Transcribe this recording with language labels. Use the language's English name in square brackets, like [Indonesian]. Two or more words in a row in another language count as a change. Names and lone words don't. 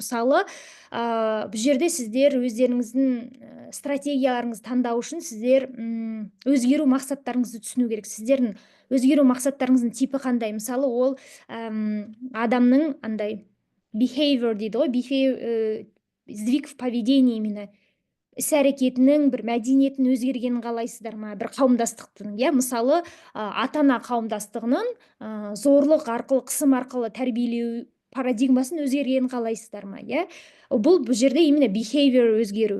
[Kazakh] Мысалы, бұл жерде сіздер өздеріңіздің стратегияларыңызды таңдау үшін сіздер өзгеру мақсаттарыңызды түсіну керек. Сіздердің өзгеру мақсаттарыңыздың типі қандай? Мысалы, ол адамның андай behavior дейді ғой, [Russian] сдвиг в поведении именно [Kazakh] іс-әрекетінің бір мәдениетін өзгергенін қалайсыздар ма? Бір қауымдастықтың, мысалы, ата-ана қауымдастығының зорлық арқылы, қысым арқылы тәрбиелеу парадигмасын өзгергенін қалайсыздар ма? Бұл жерде именно behavior өзгеру.